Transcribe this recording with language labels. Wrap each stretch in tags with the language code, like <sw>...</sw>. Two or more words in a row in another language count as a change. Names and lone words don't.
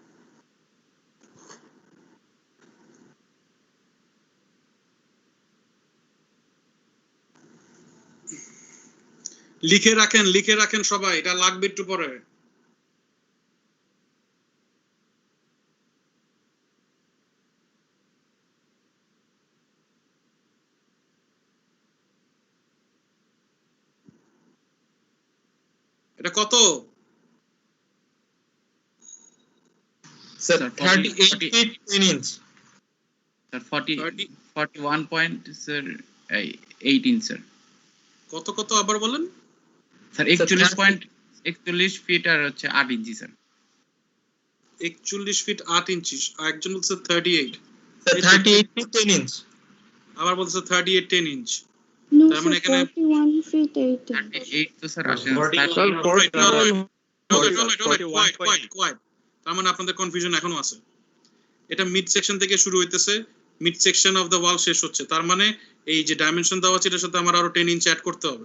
<bn>লিখে রাখেন সবাই, এটা লাগবে একটু পরে। এটা কত?</bn> <en>Sir, Sir, 38 40 feet 10 inch. Sir, 40 30 41 point sir 8 inch sir.</en> <bn>কত আবার বলেন? Sir 41 ফিট আর হচ্ছে 8 ইঞ্চি স্যার। 41 ফিট 8 ইঞ্চি, আর একজন বলছে 38,</bn> <en>Sir, 38 feet 10 inch.</en> <bn>আবার বলছে 38 10 ইঞ্চ।</bn> <en>No,</en> <bn>তার মানে</bn> <en>sir,</en> <bn>এখানে</bn> <en>41 feet 8 inches.</en> <bn>38 তো স্যার আসে না।</bn> <en>Sir, Quiet.</en> <bn>তার মানে আপনাদের কনফিউশন এখনো আছে। এটা</bn> <en>mid section</en> <bn>থেকে শুরু হইতেছে,</bn> <en>mid section of the wall</en> <bn>শেষ হচ্ছে, তার মানে এই যে ডাইমেনশন দেওয়া আছে এটার সাথে আমার আরো 10 ইঞ্চ অ্যাড করতে হবে।</bn>